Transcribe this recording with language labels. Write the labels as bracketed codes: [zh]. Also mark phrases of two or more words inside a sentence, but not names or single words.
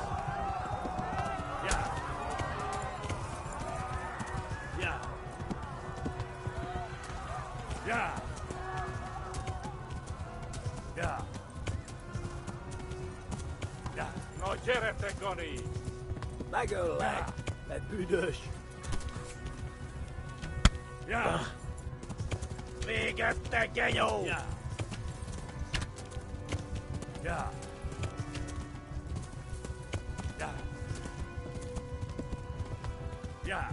[hu] Ja. Ja. Ja. Ja. Ja. No gyere te, Gani! Megöllek, te büdös! Ja. Végezte, genyó! Ja. Ja. Ja. Ja.